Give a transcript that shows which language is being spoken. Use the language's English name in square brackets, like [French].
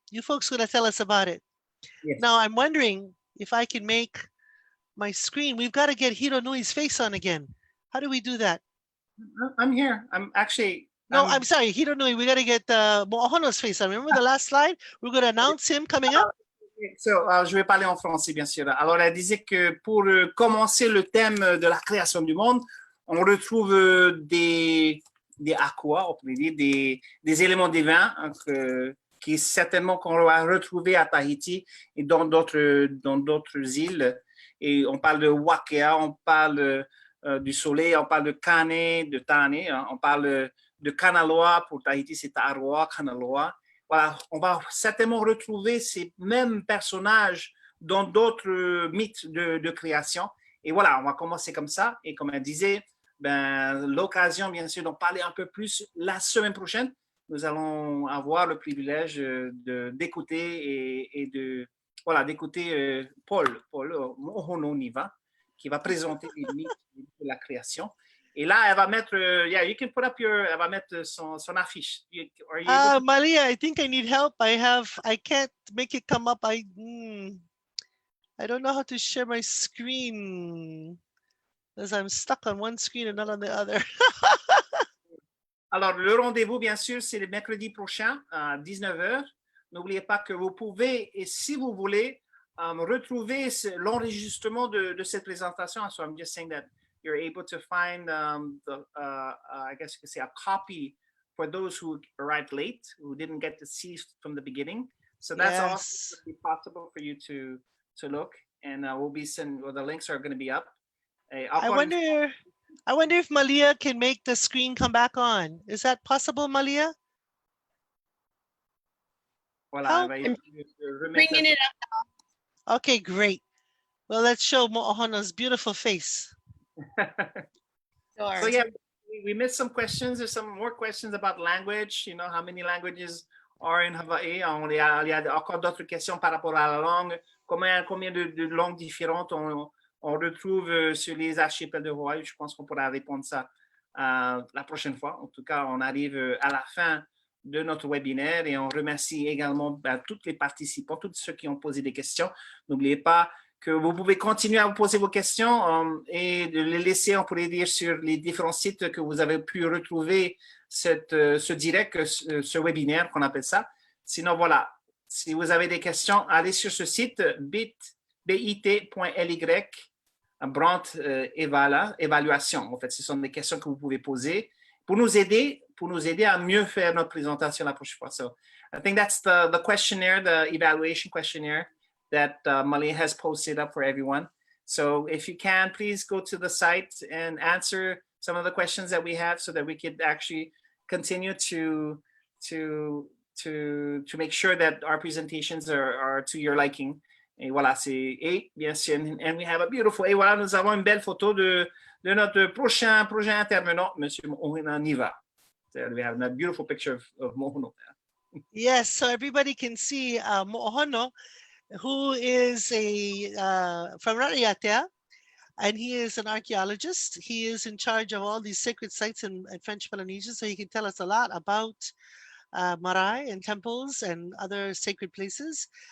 [English] You folks are going to tell us about it. Yes. Now, I'm wondering if I can make my screen. We've got to get Hironui's face on again. How do we do that? I'm here. I'm actually... No, I'm sorry, Hironui. We got to get Mo'ohono's face on. Remember the last slide? We're going to announce him coming up. [French] So, je vais parler en français, bien sûr. Alors, elle disait que pour commencer le thème de la création du monde, on retrouve des aqua, on peut dire, des éléments divins qui certainement qu'on va retrouver à Tahiti et dans d'autres îles. Et on parle de Wakea, on parle du soleil, on parle de Kane, de Tane, hein, on parle de Kanaloa, pour Tahiti c'est Aroa, Kanaloa. Voilà, on va certainement retrouver ces mêmes personnages dans d'autres mythes de création. Et voilà, on va commencer comme ça. Et comme elle disait, l'occasion, bien sûr, d'en parler un peu plus la semaine prochaine. Nous allons avoir le privilège d'écouter et d'écouter Paul Mo'ohononiva, qui va présenter les mythes de la création. Et là, elle va mettre, [English] you can put up [French] elle va mettre son affiche. [English] Malia, I think I need help. I can't make it come up. I don't know how to share my screen because I'm stuck on one screen and not on the other. [French] Alors, le rendez-vous, bien sûr, c'est le mercredi prochain à 19h. N'oubliez pas que vous pouvez, et si vous voulez, retrouver l'enregistrement de cette présentation. [English] So I'm just saying that you're able to find, I guess you could say, a copy for those who arrived late, who didn't get to see from the beginning. So that's also going to be possible for you to look, and the links are going to be up. I wonder if Malia can make the screen come back on. Is that possible, Malia? [French] Voilà, [English] I'm bringing it up. Okay, great. Well, let's show Mo'ohono's beautiful face. Sure. So yeah, we missed some questions. There's some more questions about language. You know, how many languages are in Hawaii? [French] Il y a encore d'autres questions par rapport à la langue. Combien de langues différentes on retrouve sur les archipels de Hawaï? Je pense qu'on pourra répondre ça la prochaine fois. En tout cas, on arrive à la fin de notre webinaire et on remercie également tous les participants, tous ceux qui ont posé des questions. N'oubliez pas que vous pouvez continuer à vous poser vos questions et de les laisser, on pourrait dire, sur les différents sites que vous avez pu retrouver ce direct, ce webinaire qu'on appelle ça. Sinon, voilà, si vous avez des questions, allez sur ce site bit.ly, Brandt évaluation. En fait, ce sont des questions que vous pouvez poser pour nous aider à mieux faire notre présentation la prochaine fois. [English] So I think that's the questionnaire, the evaluation questionnaire that Malia has posted up for everyone. So if you can, please go to the site and answer some of the questions that we have so that we could actually continue to make sure that our presentations are to your liking. [French] Et voilà, et bien sûr, [English] and we have a beautiful, [French] et voilà, nous avons une belle photo de notre prochain intervenant, Monsieur Mo'onaniva. [English] So we have a beautiful picture of Mohono there. Yes, so everybody can see Mo'ohono, who is from Raiatea, and he is an archaeologist. He is in charge of all these sacred sites in French Polynesia, so he can tell us a lot about marae and temples and other sacred places.